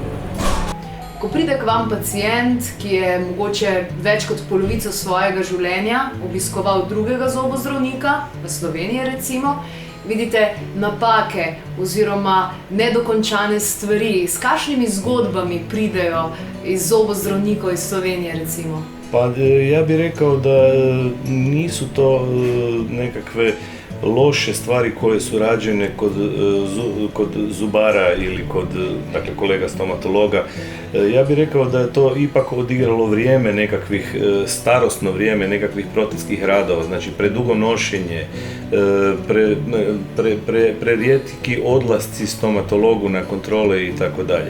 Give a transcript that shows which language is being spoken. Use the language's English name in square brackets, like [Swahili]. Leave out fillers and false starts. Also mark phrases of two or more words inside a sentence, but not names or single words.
[Slovenian] Ko pride k vam pacient, ki je mogoče več kot polovico svojega življenja obiskoval drugega zobozdravnika, v Sloveniji recimo, vidite napake oziroma nedokončane stvari. S kakšnimi zgodbami pridejo iz zobozdravnikov iz Slovenije recimo? [Croatian] Pa ja bi rekao da nisu to nekakve loše stvari koje su rađene kod zubara ili kod, dakle, kolega stomatologa. Ja bih rekao da je to ipak odigralo vrijeme nekakvih, starosno vrijeme nekakvih protezskih radova, znači predugo nošenje, prerijetki odlasci stomatologu na kontrole i tako dalje.